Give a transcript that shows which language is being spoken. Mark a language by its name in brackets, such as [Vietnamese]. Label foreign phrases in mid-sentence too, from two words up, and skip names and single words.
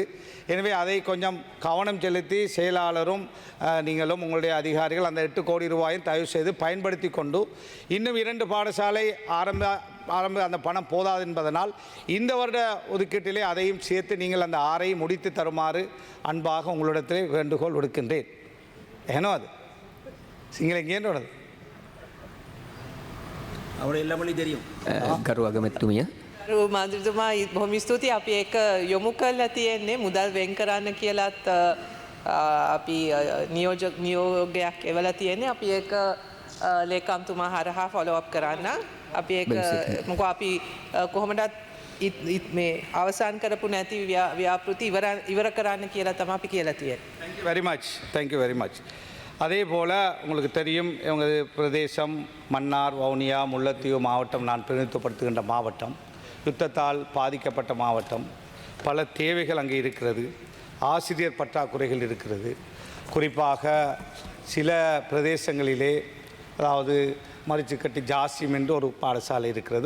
[Tamil] எனவே அதை கொஞ்சம் கவனம் செலுத்தி செயலாளரும் நீங்களும் உங்களுடைய அதிகாரிகள் அந்த 8 கோடி ரூபாயும் தயவு செய்து பயன்படுத்தி கொண்டு இன்னும் 2 பாடசாலை ஆரம்ப அந்த பணம் போதாது என்பதனால் இந்த வருட ஒதுக்கீட்டிலே அதையும் சேர்த்து நீங்கள் அந்த 6ஐ முடித்து தருமாறு அன்பாக உங்களிடத்திலே வேண்டுகோள் விடுக்கின்றேன். ஏனோ அது சிங்கள எங்கேன்றோடது அவரை எல்லா மொழி தெரியும். [Sinhala] ගරු අගමැතිතුමිය. මන්ත්‍රීතුමා බොහොම ස්තුතියි. අපි ඒක යොමු කරලා තියෙන්නේ මුදල් වෙන් කරන්න කියලාත් අපි නියෝගයක් එවලා තියෙන්නේ. අපි ඒක ලේකම්තුමා හරහා [English] follow up [Sinhala] කරන්න. අපි ඒක මොකද අපි කොහොමදත් මේ අවසන් කරපු නැති ව්‍යාපෘති ඉවර කරන්න කියලා තමයි අපි කියලා තියෙන්නේ. [English] Thank you very much. [Tamil] அதே போல் உங்களுக்கு தெரியும், எங்களது பிரதேசம் மன்னார், வவுனியா, முல்லைத்தீவு மாவட்டம் நான் பிரதிநிதித்துவப்படுத்துகின்ற மாவட்டம், யுத்தத்தால் பாதிக்கப்பட்ட மாவட்டம். பல தேவைகள் அங்கே இருக்கிறது. ஆசிரியர் பற்றாக்குறைகள் இருக்கிறது. குறிப்பாக சில பிரதேசங்களிலே, அதாவது மரிச்சுக்கட்டி ஜாசியம் என்று ஒரு பாடசாலை இருக்கிறது.